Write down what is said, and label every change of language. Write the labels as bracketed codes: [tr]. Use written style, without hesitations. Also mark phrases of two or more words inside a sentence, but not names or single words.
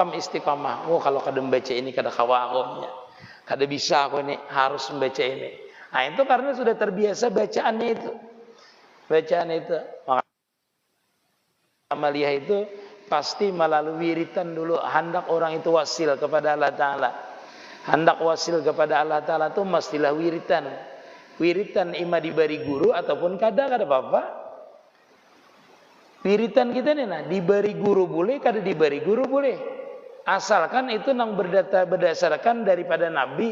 [bjn] Oh kalau kada membaca ini kada kawakomnya. Kada bisa aku ini, harus membaca ini. Nah itu karena sudah terbiasa bacaannya itu. Bacaan itu. Maka amaliyah itu pasti melalui wiritan dulu. Hendak orang itu wasil kepada Allah Ta'ala. Hendak wasil kepada Allah Ta'ala itu mestilah wiritan. Wiritan ima diberi guru ataupun kada apa-apa. Wiritan kita nih, nah diberi guru boleh, kada diberi guru boleh. Asalkan itu nang berdasarkan daripada Nabi.